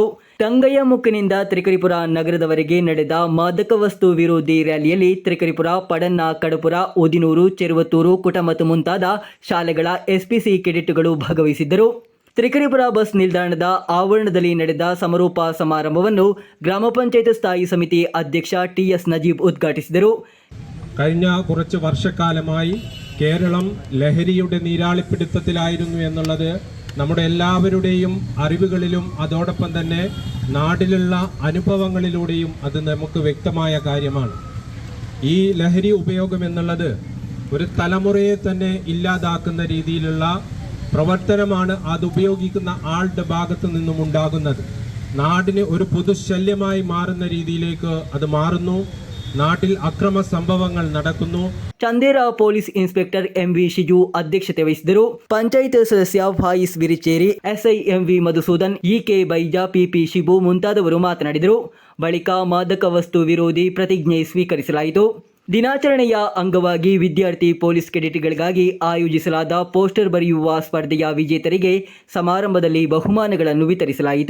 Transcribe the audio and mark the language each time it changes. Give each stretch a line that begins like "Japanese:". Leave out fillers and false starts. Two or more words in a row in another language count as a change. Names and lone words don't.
Kannada: ತಂಗಯ್ಯಮುಖಿನಿಂದ ತ್ರಿಕರಿಪುರ ನಗರದವರೆಗೆ ನಡೆದ ಮಾದಕ ವಸ್ತು ವಿರೋಧಿ ರ್ಯಾಲಿಯಲ್ಲಿ ತ್ರಿಕರಿಪುರ, ಪಡನ್ನ, ಕಡಪುರ, ಉದಿನೂರು, ಚೆರುವತ್ತೂರು, ಕುಟಮತ್ ಮುಂತಾದ ಶಾಲೆಗಳ ಎಸ್ಪಿಸಿ ಕೆಡೆಟ್ಗಳು ಭಾಗವಹಿಸಿದ್ದರು. ತ್ರಿಕರಿಪುರ ಬಸ್ ನಿಲ್ದಾಣದ ಆವರಣದಲ್ಲಿ ನಡೆದ ಸಮಾರೋಪ ಸಮಾರಂಭವನ್ನು ಗ್ರಾಮ ಪಂಚಾಯತ್ ಸ್ಥಾಯಿ ಸಮಿತಿ ಅಧ್ಯಕ್ಷ ಟಿಎಸ್ നജീബ് ഉദ്ഘാಟಿಸಿದರು.
Malayalam: കഴിഞ്ഞ കുറച്ച് വർഷക്കാലമായി കേരളം ലഹരിയുടെ നീരാളിപ്പിടുത്തത്തിലായിരുന്നു എന്നുള്ളത് നമ്മുടെ എല്ലാവരുടെയും അറിവുകളിലും അതോടൊപ്പം തന്നെ നാട്ടിലുള്ള അനുഭവങ്ങളിലൂടെയും അത് നമുക്ക് വ്യക്തമായ കാര്യമാണ്. ഈ ലഹരി ഉപയോഗം എന്നുള്ളത് ഒരു തലമുറയെ തന്നെ ഇല്ലാതാക്കുന്ന രീതിയിലുള്ള പ്രവർത്തനമാണ് അത് ഉപയോഗിക്കുന്ന ആളുടെ ഭാഗത്തു നിന്നും ഉണ്ടാകുന്നത്. നാടിന് ഒരു പൊതുശല്യമായി മാറുന്ന രീതിയിലേക്ക് അത് മാറുന്നു. നാട്ടിൽ അക്രമ സംഭവങ്ങൾ നടക്കുന്നു.
Kannada: ಚಂದೇರಾ ಪೊಲೀಸ್ ಇನ್ಸ್ಪೆಕ್ಟರ್ ಎಂವಿ ಶಿಜು ಅಧ್ಯಕ್ಷತೆ ವಹಿಸಿದರು. ಪಂಚಾಯತ್ ಸದಸ್ಯ ಫಾಯಿಸ್ ವಿರಿಚೇರಿ, ಎಸ್ಐ ಎಂವಿ ಮಧುಸೂದನ್, ಇಕೆ ಬೈಜಾ, ಪಿಪಿ ಶಿಬು ಮುಂತಾದವರು ಮಾತನಾಡಿದರು. ಬಳಿಕ ಮಾದಕ ವಸ್ತು ವಿರೋಧಿ ಪ್ರತಿಜ್ಞೆ ಸ್ವೀಕರಿಸಲಾಯಿತು. ದಿನಾಚರಣೆಯ ಅಂಗವಾಗಿ ವಿದ್ಯಾರ್ಥಿ ಪೊಲೀಸ್ ಕೆಡೆಟ್ಗಳಿಗಾಗಿ ಆಯೋಜಿಸಲಾದ ಪೋಸ್ಟರ್ ಬರೆಯುವ ಸ್ಪರ್ಧೆಯ ವಿಜೇತರಿಗೆ ಸಮಾರಂಭದಲ್ಲಿ ಬಹುಮಾನಗಳನ್ನು ವಿತರಿಸಲಾಯಿತು.